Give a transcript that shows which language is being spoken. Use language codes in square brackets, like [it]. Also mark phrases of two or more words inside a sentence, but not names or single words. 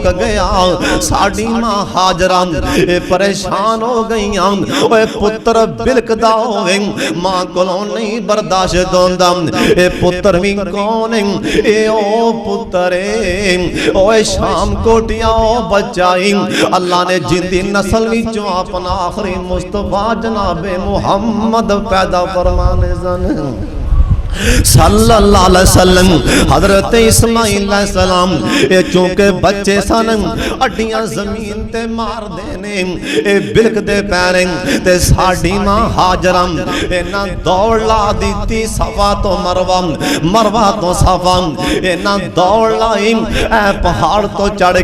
[pa] گیا ساڈی ماں ہاجرہ اے پریشان ہو گئیاں اوئے پتر بلکدا ہووے ماں کولوں نہیں برداشت ہوندا اے پتر بھی کون اے او پتر اوئے شام کوٹیا او بچائی اللہ نے جندی نسل وچوں اپنا آخری مصطفیٰ جناب محمد پیدا فرمانے سن [ar] صلى الله عليه وسلم. [pa] حضرت اسماعیل علیہ السلام اے چونکہ بچے سن اڈیاں زمین تے مار دینے اے بلکدے پیرے تے ساڈی ماں ہاجرہ انہاں دوڑ لا دی صفا تو مروہ مروہ تو صفا انہاں دوڑ لائی اے پہاڑ تو چڑھ